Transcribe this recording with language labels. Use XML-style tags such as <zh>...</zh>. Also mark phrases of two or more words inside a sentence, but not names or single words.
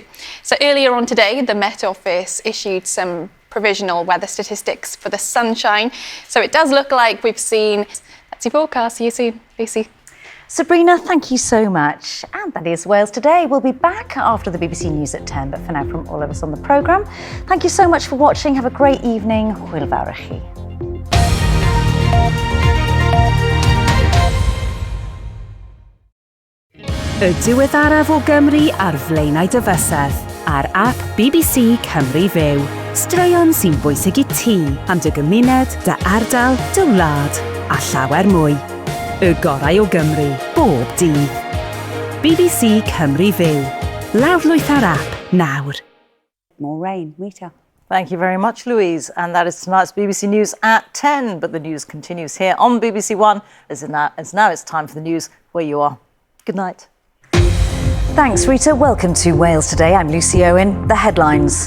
<en>So earlier on today, the Met Office issued some provisional weather statistics for the sunshine. So it does look like we've seen. That's your forecast. See you soon, Lucy. Sabrina, thank you so much. And that is Wales Today. We'll be back after the BBC News at 10, but for now, from all of us on the programme, thank you so much for watching. Have a great evening.</en> <cy>Hwyl fawr i chi. Y diweddaraf o Gymru ar flaenau dyfysedd, ar ap BBC Cymru Fyw. Straeon sy'n bwysig i ti, am dy gymuned, dy ardal, dy wlad, a llawer mwy. Y gorau o Gymru, bob dydd. BBC Cymru Fyw. Lawrlwyth ar ap, nawr.</cy> <en>More rain, Rita. Thank you very much, Louise. And that is tonight's BBC News at 10. But the news continues here on BBC One. As now it's time for the news where you are. Good night. Thanks, Rita. Welcome to Wales Today. I'm Lucy Owen. The headlines.</en>